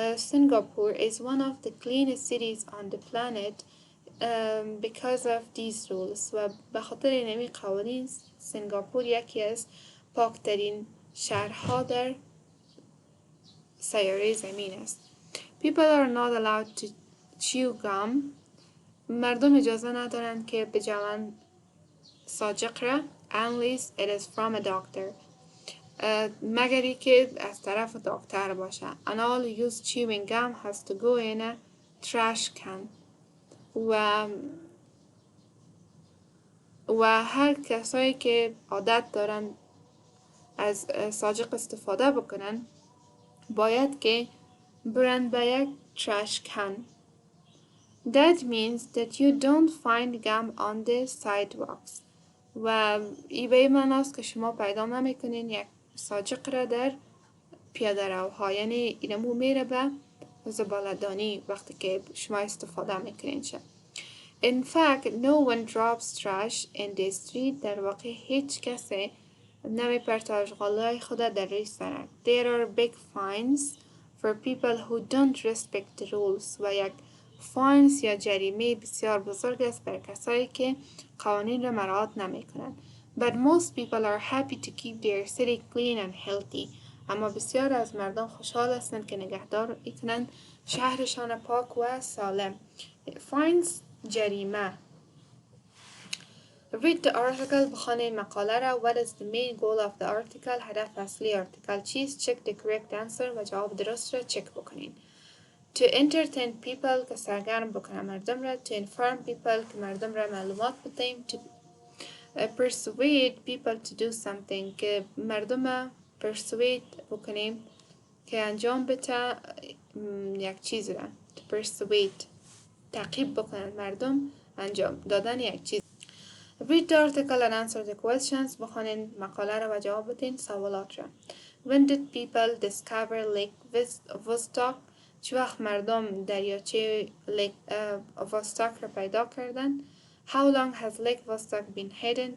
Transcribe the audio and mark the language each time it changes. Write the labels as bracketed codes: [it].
[en] Singapore is one of the cleanest cities on the planet because of these rules. [fa] و به خاطر اینمی قوانین سنگاپور یکی از پاکترین شهرها در سیاره زمین است. [en] People are not allowed to chew gum. [fa] مردم اجازه ندارند که بجوان ساجق را [en] unless it is from a doctor. [fa] مگری که از طرف دکتر باشه. [en] And all who use chewing gum has to go in a trash can. [fa] و هر کسایی که عادت دارن از ساجق استفاده بکنن باید که برن به یک trash can. [en] That means that you don't find gum on the sidewalks. [fa] و ای به معناست که شما پیدا نمیکنین یک ساجق را در پیاده روها، یعنی اینمو میره به زباله‌دانی وقتی که شما استفاده میکنین شه. [en] In fact, no one drops trash in the street. [fa] در واقع هیچ کسی نمیپرته اشغالای خود در روی سرک. [en] There are big fines for people who don't respect the rules. [fa] و یک فاینز یا جریمه بسیار بزرگ است بر کسایی که قوانین را مراعات نمیکنند. [en] But most people are happy to keep their city clean and healthy. [fa] اما بسیار از مردم خوشحال هستند که نگهدار کنند شهرشان پاک و سالم. Fines جریمه. [en] Read the article. [fa] بخوانید مقاله را. [en] What is the main goal of the article? [fa] هدف اصلی article چیست؟ [en] Check the correct answer [fa] و جواب درست را چک بکنید. [en] To entertain people [fa] که سرگرم بکنه مردم را. [en] To inform people [fa] که مردم را معلومات بدهیم. [en] To persuade people to do something [fa] که مردم را persuade بکنیم که انجام بده یک چیز را. To persuade تعقیب بکنن مردم انجام دادن یک چیز. [en] Read the article and answer the questions. [fa] بخوانید مقاله را و جواب بدین سوالات را. [en] When did people discover Lake Vostok? [fa] چه وقت مردم دریاچه وستاک را پیدا کردن؟ [en] How long has Lake Vostok been hidden?